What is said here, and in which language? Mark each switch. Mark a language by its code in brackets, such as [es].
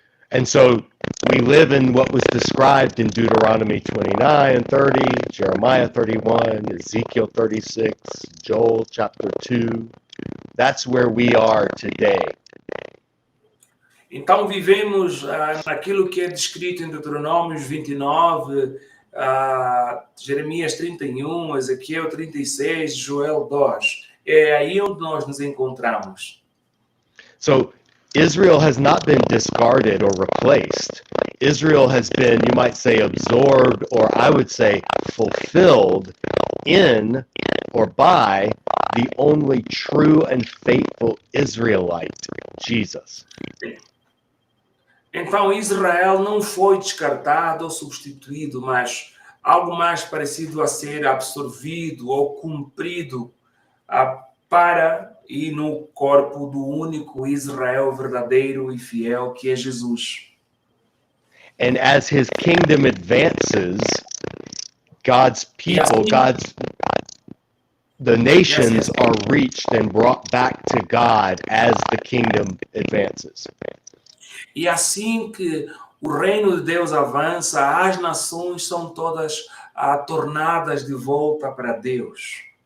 [en] And so we live in what was described in Deuteronomy 29 and 30, Jeremiah 31, Ezekiel 36, Joel chapter 2. That's where we are today. [pt] Então vivemos naquilo que é descrito em Deuteronômios 29, Jeremias 31, Ezequiel 36, Joel 2. É aí onde nós nos encontramos. [en] So Israel has not been discarded or replaced. Israel has been, you might say, absorbed, or I would say fulfilled in or by the only true and faithful Israelite, Jesus. [pt] Então Israel não foi descartado ou substituído, mas algo mais parecido a ser absorvido ou cumprido para e no corpo do único Israel verdadeiro e fiel, que é Jesus. [en] And as his kingdom advances, God's people, the nations are reached and brought back to God as the kingdom advances. [pt] E assim que o reino de Deus avança, as nações são todas tornadas de volta para Deus.